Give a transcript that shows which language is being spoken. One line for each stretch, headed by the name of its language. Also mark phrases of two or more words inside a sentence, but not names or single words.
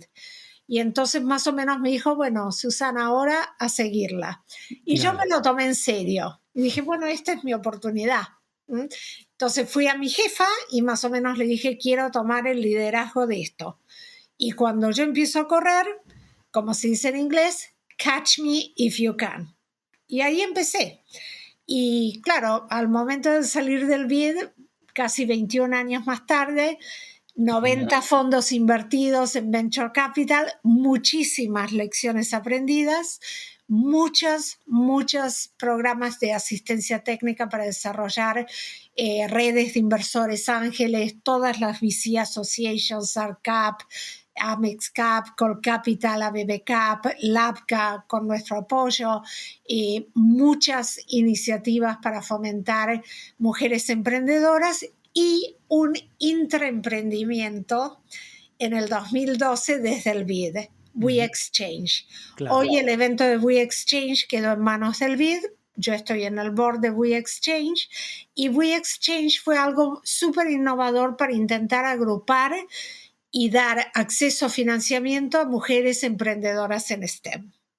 Spanish: Y entonces más o menos me dijo, bueno, Susana, ahora a seguirla. Y yo me lo tomé en serio. Y dije, bueno, esta es mi oportunidad. Entonces fui a mi jefa y más o menos le dije, quiero tomar el liderazgo de esto. Y cuando yo empiezo a correr, como se dice en inglés,
English: catch me if you can.
Spanish: Y ahí empecé. Y claro, al momento de salir del BID, casi 21 años más tarde, 90 fondos invertidos en
English: Venture Capital,
Spanish: muchísimas lecciones aprendidas, muchos programas de asistencia técnica para desarrollar redes de inversores ángeles, todas las
English: VC Associations,
Spanish: ARCAP, Amex Cap, Colcapital, ABB Cap, LabCap con nuestro apoyo, muchas iniciativas para fomentar mujeres emprendedoras y un intraemprendimiento en el 2012 desde el BID, We Exchange. Claro. Hoy el evento de We Exchange quedó en manos del BID. Yo estoy en el board de We Exchange y We Exchange fue algo súper innovador para intentar agrupar y dar acceso a financiamiento a mujeres emprendedoras en STEM.